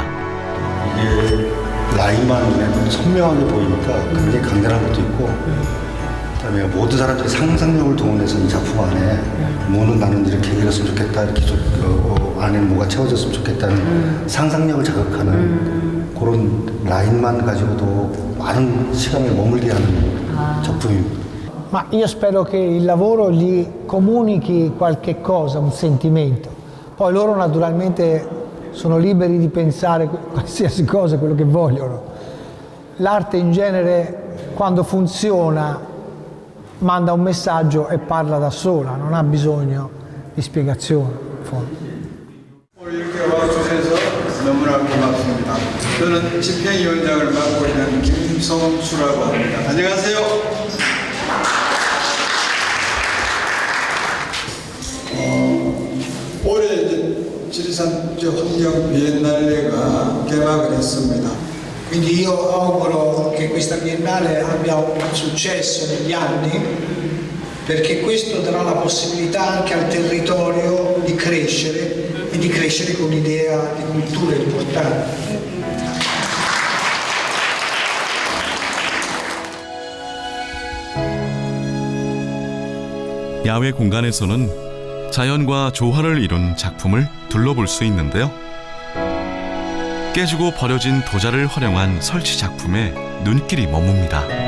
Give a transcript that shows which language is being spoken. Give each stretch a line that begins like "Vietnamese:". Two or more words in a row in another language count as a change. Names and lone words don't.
Korean: 이게 라인만 눈에 선명하게 보이니까 굉장히 강렬한 것도 있고, 그다음에 모든 사람들이 상상력을 동원해서 이 작품 안에 뭐는 나는 이렇게 이뤘으면 좋겠다, 이렇게 안에는 뭐가 채워졌으면 좋겠다는 상상력을 자극하는 그런 라인만 가지고도 많은 시간을 머물게 하는 작품입니다.
Italian: Ma io spero che il lavoro gli comunichi qualche cosa, un sentimento. Poi loro naturalmente sono liberi di pensare qualsiasi cosa, quello che vogliono. L'arte in genere, quando funziona, manda un messaggio e parla da sola, non ha bisogno di spiegazione. in fondo.
Korean: 오늘 이렇게 와주셔서 너무나 고맙습니다. 저는 집행위원장을 맡고 있는 김성수라고 합니다. 안녕하세요. 올해 이제 지리산 국제환경 비엔날레가 개막을 했습니다.
Italian: Quindi io auguro che questa biennale abbia un successo negli anni, perché questo darà la possibilità anche al territorio di crescere e di crescere con un'idea di cultura importante.
Korean: 야외 공간에서는 자연과 조화를 이룬 작품을 둘러볼 수 있는데요. 깨지고 버려진 도자를 활용한 설치 작품에 눈길이 머뭅니다.